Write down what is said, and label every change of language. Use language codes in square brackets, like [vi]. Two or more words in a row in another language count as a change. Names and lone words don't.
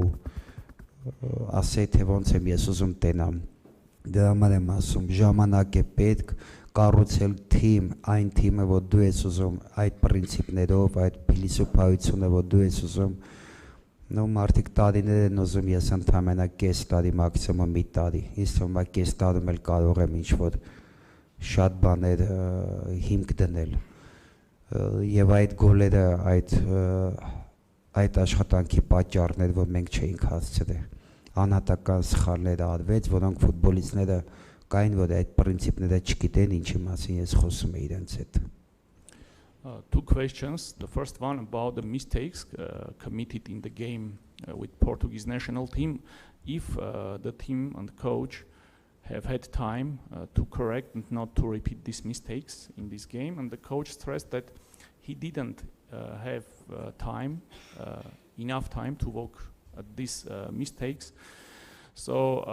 [hy] ասեի, թե ոնց եմ ես ուզում տենամ, դրա համար եմ ասում, ժամանակ է պետք կառուցել թիմ, այն թիմը, որ դու ես ուզում, այդ պրինցիպներով, այդ փիլիսոփայությունը, որ դու ես ուզում, նո մարդիկ տարիներ են ուզում, ես ընդհանրապես կես տարի, մաքսիմում մի տարի, ինձ թվում է կես տարում էլ կարող եմ ինչ-որ շատ բաներ հիմք դնել, եւ այդ գոլերը, այդ աշխատանքի պատճառներ, որ մենք չէինք հասցրել, անհատական սխալներ արվեց, որոնք ֆուտբոլիստները կային, որ այդ պրինցիպները չգիտեն, ինչի մասին ես խոսում եմ իրենց հետ։ [en] Two questions. The first one about the mistakes committed in the game with Portuguese national team. If the team and coach have had time to correct and not to repeat these mistakes in this game, and the coach stressed that he didn't have enough time to work at these mistakes.